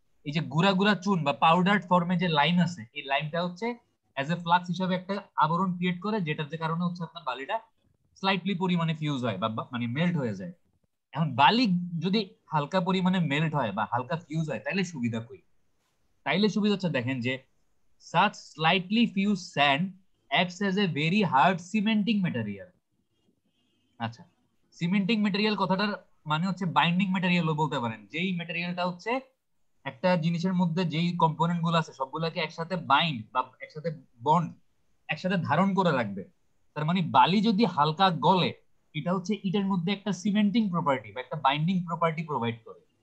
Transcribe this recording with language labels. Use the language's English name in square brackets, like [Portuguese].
[Bangla] এই যে গুঁড়া গুঁড়া চুন বা পাউডার ফর্মে যে লাইম আছে, এই লাইমটা হচ্ছে অ্যাজ এ ফ্লাক্স হিসাবে একটা আবরণ ক্রিয়েট করে, যেটার যে কারণে হচ্ছে আপনার বালিটা স্লাইটলি পরিমাণে ফিউজ হয় বা মানে মেল্ট হয়ে যায়। এখন বালি যদি হালকা পরিমাণে মেল্ট হয় বা হালকা ফিউজ হয় তাইলে সুবিধা কই? তাইলে সুবিধা হচ্ছে দেখেন যে [English] such slightly fused sand acts as a very hard cementing material. [Bangla] আচ্ছা, সিমেন্টিং মেটেরিয়াল কথাটার মানে হচ্ছে বাইন্ডিং মেটেরিয়ালও বলতে পারেন, যেই মেটেরিয়ালটা হচ্ছে একটা জিনিসের মধ্যে যেই কম্পোনেন্ট গুলো আছে সবগুলোকে একসাথে বাইন্ড বা একসাথে বন্ড একসাথে ধারণ করে রাখবে। তার মানে বালি যদি হালকা গলে, এটা হচ্ছে ইটের মধ্যে একটা সিমেন্টিং প্রপার্টি বা একটা বাইন্ডিং প্রপার্টি প্রোভাইড করে।